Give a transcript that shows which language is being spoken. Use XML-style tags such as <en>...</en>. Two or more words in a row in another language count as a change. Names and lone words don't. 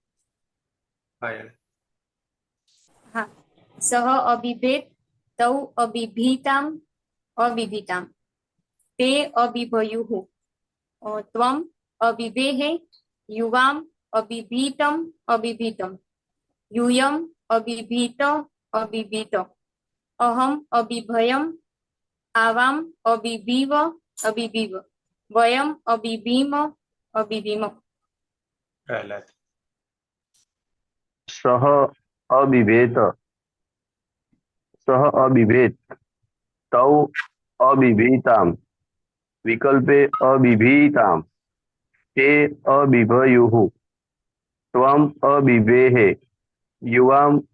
<sa>હા. સહ અબિભેત તૌ અબિભીતામ અબિભીતામ તે અબિભયુઃ ત્વમ અબિભેઃ યુવામ અબિભીતમ અબિભીતમ यूयम अबिभीत अबिभीत अहम अबिभयम आवाम अबिभीव अबिभीव वयम अबिभीम अबिभीम. सह अबिभेत तौ अबिभीताम विकल्पे अबिभीताम ते अबिभयुः त्वम अबिभेः युवाम</sa>